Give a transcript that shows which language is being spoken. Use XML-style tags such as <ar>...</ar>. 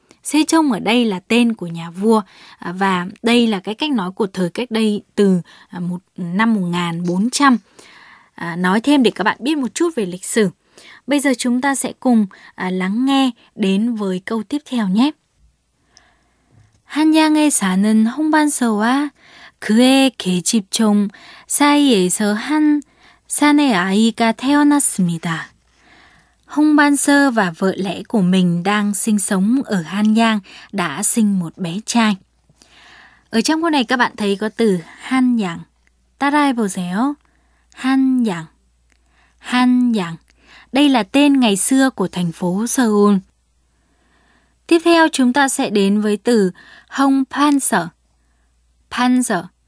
<vi>세종 ở đây là tên của nhà vua và đây là cái cách nói của thời cách đây từ năm 1400. Nói thêm để các bạn biết một chút về lịch sử. Bây giờ chúng ta sẽ cùng lắng nghe đến với câu tiếp theo nhé.</vi> <ko>한양에 사는 홍반서와 그의 계집종 사이에서 한 산의 아이가 태어났습니다.</ko> <vi>Hong Ban Sơ và vợ lẽ của mình đang sinh sống ở Han Yang đã sinh một bé trai. Ở trong câu này các bạn thấy có từ Han Yang. Tarai bồ dẻo. Han Yang. Han Yang. Đây là tên ngày xưa của thành phố Seoul. Tiếp theo chúng ta sẽ đến với từ Hong Ban Sơ. Ban Sơ.</vi>